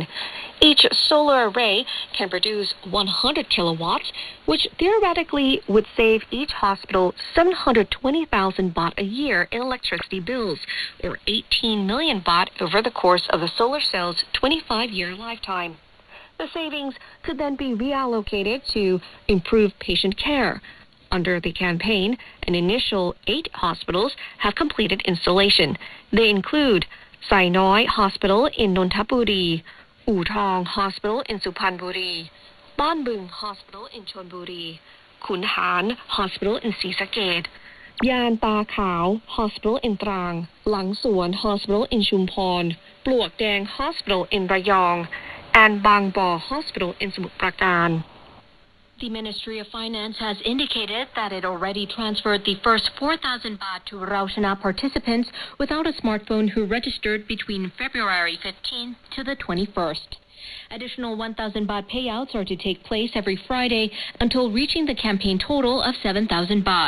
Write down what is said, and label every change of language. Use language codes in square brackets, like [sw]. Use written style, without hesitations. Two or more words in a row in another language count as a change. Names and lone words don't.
[en] Each solar array can produce 100 kilowatts, which theoretically would save each hospital 720,000 baht a year in electricity bills, or 18 million baht over the course of the solar cell's 25-year lifetime. The savings could then be reallocated to improve patient care. Under the campaign, an initial 8 hospitals have completed installation. They include Sai Noi Hospital in Nonthaburi, U Thong Hospital in Suphanburi, Ban Bung Hospital in Chonburi, Khun Han Hospital in Sri Saket, ยานตาขาว Hospital in ตรัง หลังสวน Hospital in ชุมพร ปลวกแดง Hospital in ระยอง and บางบ่อ Hospital in สมุทรปราการ The Ministry of Finance has indicated that it already transferred the first 4,000 baht to Raushana participants without a smartphone who registered between February 15th to the 21st. Additional 1,000 baht payouts are to take place every Friday until reaching the campaign total of 7,000 baht.